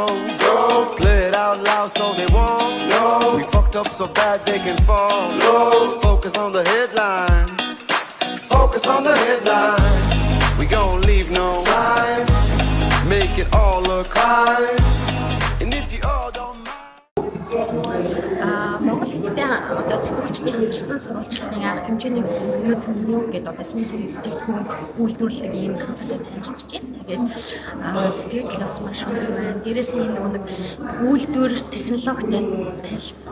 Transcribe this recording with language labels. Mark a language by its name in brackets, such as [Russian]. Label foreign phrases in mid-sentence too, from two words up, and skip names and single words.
[English] Play it out loud so they won't know. We fucked up so bad they can fall. Focus on the headline. Focus on the headline. We gon' leave no sign. Make it all look fine. And if you all don't mind. [Mongolian] Монгол хэлтэй одоо сэтгүүлчдийн хамтарсан сурвалжлагын арга хэмжээний өнөөдөр юу гэдэг одоо сүнс бүтээгдэхүүн үйлдвэрлэдэг ийм компанитай танилцж байна. Тэгээд сэтгэл бас маш өндөр байна. Дээрээс нь нэг үйлдвэр технологитой танилцсан.